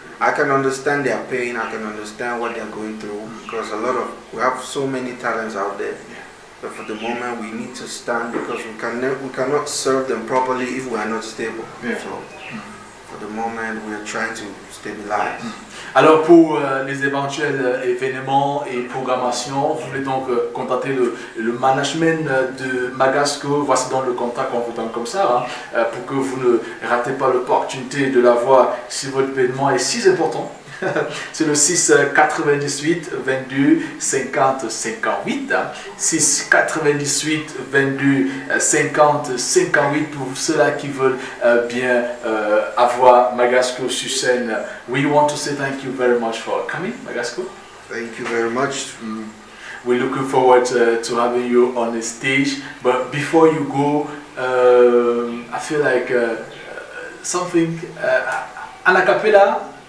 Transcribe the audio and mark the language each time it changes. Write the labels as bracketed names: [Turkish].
[English] I can understand their pain. I can understand what they're going through because we have so many talents out there. Yeah. But for the moment, we need to stand because we cannot serve them properly if we are not stable. Yeah. So, for the moment, we are trying to stabilize. [French] Alors pour les éventuels événements et programmations, vous voulez donc contacter le management de MAGASCO. Voici donc le contact qu'on vous donne comme ça, hein, pour que vous ne ratez pas l'opportunité de l'avoir si votre événement est si important. C'est le 6 98 22 50 58, 6 98 22 50 58 pour ceux-là qui veulent bien avoir MAGASCO sur scène. [English] We want to say thank you very much for coming, MAGASCO. Thank you very much. We're looking forward to having you on the stage. But before you go, I feel like something an a cappella.